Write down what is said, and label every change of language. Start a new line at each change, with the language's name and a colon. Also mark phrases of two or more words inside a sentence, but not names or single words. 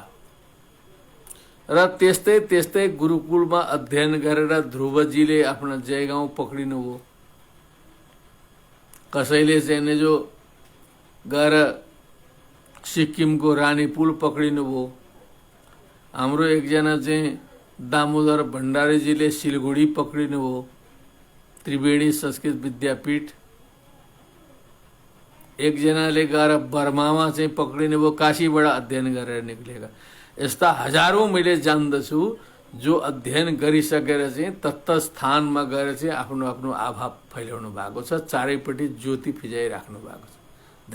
Nepali: र त्यस्तै त्यस्तै गुरुकुलमा अध्ययन गरेर ध्रुवजीले आफ्नो जयगाउँ पक्रिनुभयो। कसैले चाहिँ जो गएर सिक्किमको रानीपुल पक्रिनुभयो। हाम्रो एकजना चाहिँ दामोदर भण्डारीजीले सिलगुडी पक्रिनुभयो, त्रिवेणी संस्कृत विद्यापीठ। एकजनाले गएर बर्मामा चाहिँ पक्रिनुभयो, काशीबाट अध्ययन गरेर निक्लेका। यस्ता हजारौं मैले जान्दछु जो अध्ययन गरिसकेर चाहिँ तत्त स्थानमा गएर चाहिँ आफ्नो आफ्नो आभा फैलाउनु भएको छ, चारैपट्टि ज्योति फिजाइराख्नु भएको छ।